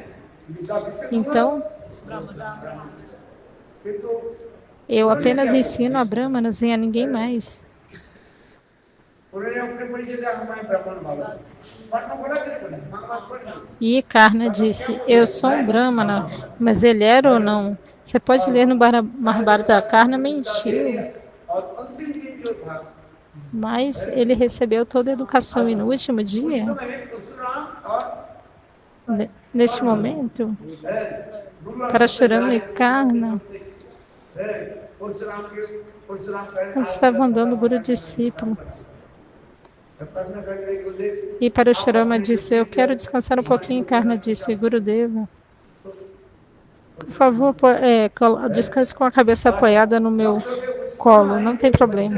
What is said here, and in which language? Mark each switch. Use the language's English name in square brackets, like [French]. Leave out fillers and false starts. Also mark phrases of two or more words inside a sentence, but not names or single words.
[Portuguese] Então, eu apenas ensino a brahmanas e a ninguém mais. E Karna disse: eu sou um brahmana, mas ele era ou não Você pode ler no Mahabharata, Karna mentiu, [Hindi] और अंतिम दिन जो था [Portuguese] mas ele recebeu toda a educação. E no último [Hindi] उस [Portuguese] dia, [Hindi] समय परशुराम और [Portuguese] neste momento, [Hindi] गुरु [Portuguese] Parashurama e Karna [Hindi] परशुराम [Portuguese] estavam andando Guru discípulo. E Parashurama disse, eu quero descansar um pouquinho. Karna disse, Gurudeva, por favor, descanse com a cabeça apoiada no meu colo, não tem problema.